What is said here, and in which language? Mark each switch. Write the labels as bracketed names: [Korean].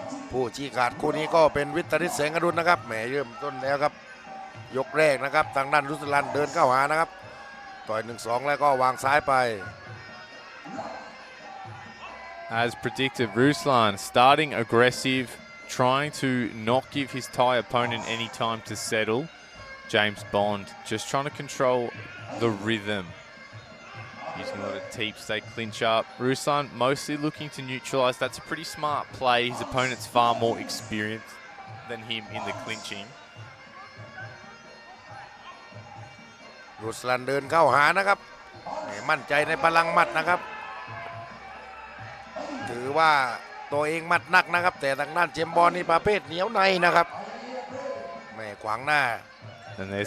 [Thai] ผู้ชี้ขาดคู่นี้ก็เป็นวิทย์ฤทธิ์แสงอรุณนะครับแหมเริ่มต้นแล้วครับยกแรกนะครับทางด้านรุสลันเดินเข้าหานะครับต่อย 1-2 แล้วก็วางซ้ายไป [English] As predicted, Ruslan starting aggressive, trying to not give his Thai opponent any time to settle. James Bond just trying to control the rhythm. Using a lot of teeps, they clinch up. Ruslan mostly looking to neutralise. That's a pretty smart play. His opponent's far more experienced than him in the clinching. [Thai] รุสลันเดินเข้าหานะครับมั่นใจในพลังหมัดนะครับถือว่าตัวเองหมัดหนักนะครับแต่ทางด้านเจมส์บอลนี่ประเภทเหนียวในนะครับแม่ขวางหน้า [English] And there's